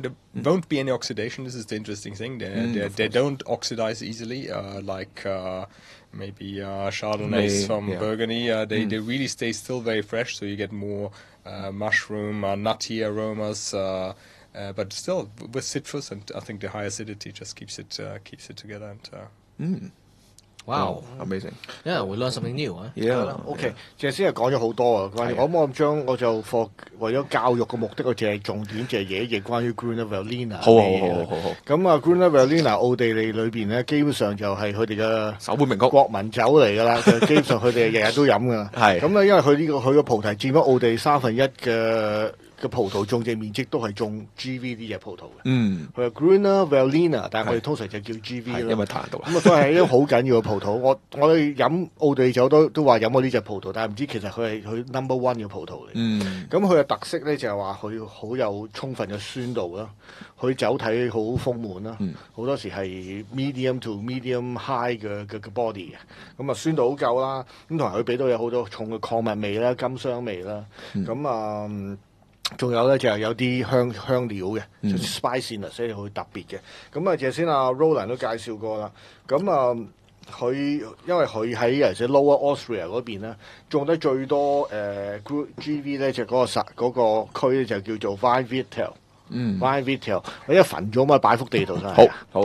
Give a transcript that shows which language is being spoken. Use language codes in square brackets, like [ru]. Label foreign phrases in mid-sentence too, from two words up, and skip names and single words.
[en] There won't be any oxidation. This is the interesting thing. They don't oxidize easily, like maybe Chardonnays from Burgundy. They really stay still very fresh, so you get more mushroom, nutty aromas. But still with citrus, and I think the high acidity just keeps it together. And Wow. Amazing. Yeah, we learn something new. Huh? Yeah. [yue] OK，謝先係講咗好多啊，關於我就為咗教育嘅目的，我淨係重點就係寫一頁關於 Gruner Veltliner 好。咁啊，Gruner Veltliner 奧地利裏邊咧，基本上就係佢哋嘅首本名曲。國民酒嚟㗎啦，就基本上佢哋日日都飲㗎啦。係咁咧，因為佢個葡萄佔咗奧地利1/3嘅葡萄種植面積都係種 GV 呢隻葡萄嘅。佢係 Gruner Veltliner，但係我哋通常就叫 GV 啦。因為太難讀啦。咁啊，所以係一種好緊要嘅葡萄。我哋飲奧地利酒都話飲過呢隻葡萄，但係唔知其實佢係佢 No.1 嘅葡萄嚟。咁佢嘅特色咧就係話佢好有充分嘅酸度啦，佢酒體好豐滿啦，好多時係 [en] medium to medium high [yue] 嘅 body 嘅。咁啊酸度好夠啦，咁同埋佢俾到有好多重嘅礦物味啦、甘香味啦。咁啊仲有咧就係有啲香料嘅，spiciness 所以好特別嘅。咁啊，頭先阿 Roland 都介紹過啦。咁啊，因為佢喺尤其是 Lower Austria 嗰邊咧，種得最多GV 咧就嗰個區咧就叫做 Weinviertel。Weinviertel， 我一焚咗嘛，擺幅地圖上嚟。好。